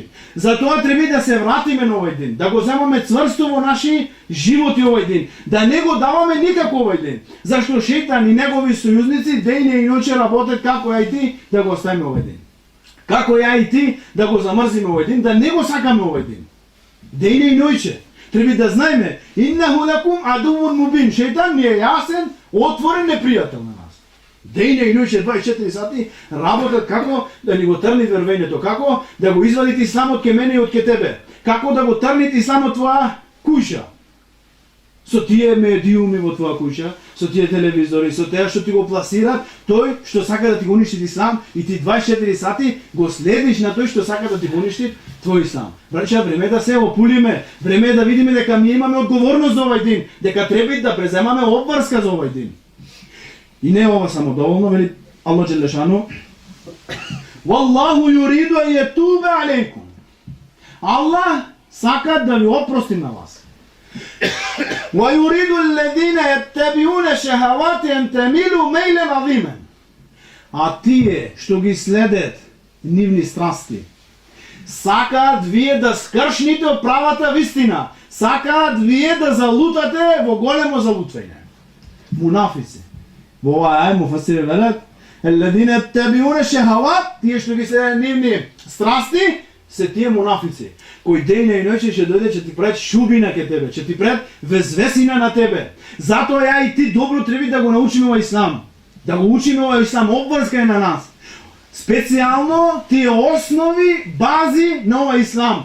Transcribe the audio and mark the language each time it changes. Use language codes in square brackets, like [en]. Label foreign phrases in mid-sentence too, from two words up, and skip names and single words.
[mk] Затоа треба да се вратиме на овој ден, да го земаме цврсто во наши животи овој ден, да не го даваме никако овој ден. Зашто шејтан и негови сојузници дејне и ноќе работат како ја и ти да го оставиме овој ден. Како ја и ти да го замрзиме овој ден, да не го сакаме овој ден. Дејне и ноќе. Треба да знаеме, [ar] إنه لكم عدو مبين. [mk] Шејтан ни е јасен, отворен непријател на нас. Дејне и ноќе 24 сати работат како да ни го трни вервењето, како да го извадите исламот ке мене и од ке тебе, како да го трните исламот твоја куќа. со тие медиуми во твоја куќа, со тие телевизори, со теа што ти го пласираат, тој што сака да ти го уништи ислам и ти 24 сати го следиш на тој што сака да ти го уништи твој ислам. Браќа, време да се опулиме, време да видиме дека ние имаме одговорност за овој дин, дека треба да преземаме обврска за овој дин. И не ова само доволно, вели Аллах Джелешану, [ar] والله يريد أن يتوب عليكم. [mk] Аллах сака да ви опрости на вас. [ar] وَيُرِيدُ الَّذِينَ يَتَّبِعُونَ الشَّهَوَاتِ أَن تَمِيلُوا مَيْلًا عَظِيمًا. [mk] А тие што ги следат нивни страсти, сакаат вие да скршните од правата вистина, сакаат вие да залутате во големо залутвање. Мунафици. Во оваа аја муфасири велат, [ar] الَّذِينَ يَتَّبِعُونَ الشَّهَوَاتِ, [mk] тие што ги следат нивни страсти, се тие мунафици, кои ден и ноќе ќе дојде, ќе ти пред шубина ке тебе, ќе ти пред везвесина на тебе. Затоа ја и ти добро треба да го научиме овој ислам. Да го учиме овој ислам, обврска е на нас. Специјално тие основи, бази на овој ислам.